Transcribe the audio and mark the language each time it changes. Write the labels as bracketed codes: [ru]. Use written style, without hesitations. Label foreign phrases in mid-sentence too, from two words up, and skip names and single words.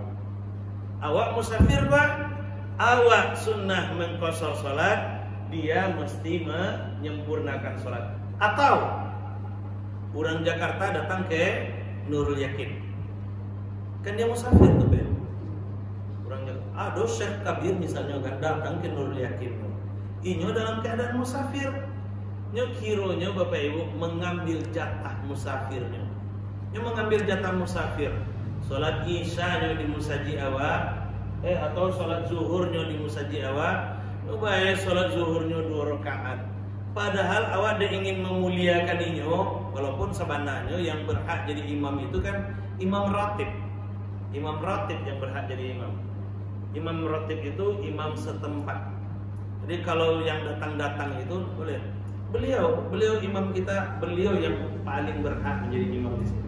[id] Awak musafir Pak, awak sunnah mengqashar sholat, dia mesti menyempurnakan sholat. Atau orang Jakarta datang ke Nurul Yakin, kan dia musafir tuh Ben. Orang Jakarta, Syekh Kabir misalnya kan datang ke Nurul Yakin, inyo dalam keadaan musafir. [min] Nyo kironya Bapak Ibu mengambil jatah musafirnya. Salat Isya nyo di musaji awak, atau salat zuhur nyo di musaji awak. Bae salat zuhur nyo 2 rakaat. [id] Padahal awak dia ingin memuliakan inyo, walaupun sebenarnya yang berhak jadi imam itu kan imam ratib. Imam ratib yang berhak jadi imam. Imam ratib itu imam setempat. Jadi kalau yang datang-datang itu boleh. Beliau imam kita, beliau yang paling berhak menjadi imam di sini.